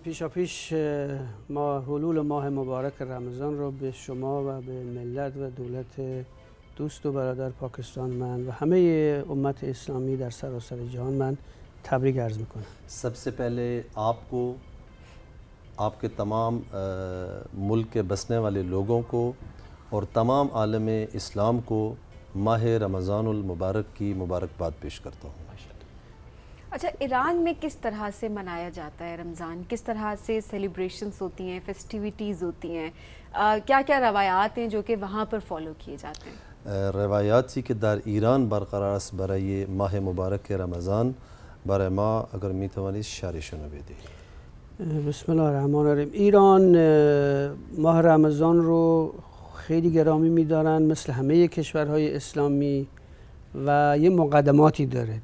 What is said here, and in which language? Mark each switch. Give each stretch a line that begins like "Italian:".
Persian: پیشا پیش ما حلول ماه مبارک رمضان رو به شما و به ملت و دولت دوست و برادر پاکستان من و همه امت اسلامی در سراسر جهان من تبریک عرض میکنم.
Urdu: سب سے پہلے آپ کو، آپ کے تمام ملک کے بسنے والے لوگوں کو اور تمام عالم اسلام کو ماہ رمضان المبارک کی مبارکباد پیش کرتا ہوں. اچھا، ایران میں کس طرح سے منایا جاتا ہے رمضان؟ کس طرح سے سیلیبریشنز ہوتی ہیں، فیسٹیویٹیز ہوتی ہیں؟ کیا کیا روایات ہیں جو کہ وہاں پر فالو کیے جاتے ہیں؟
Persian: روایات سی که در ایران برقرار است برای ماه مبارک رمضان، برای ما اگر میتوانید شرحشون رو بدهید.
Arabic: بسم الله الرحمن الرحیم.
Persian: ایران ماه رمضان رو خیلی گرامی می‌دارن مثل همه کشورهای اسلامی و یه مقدماتی داره.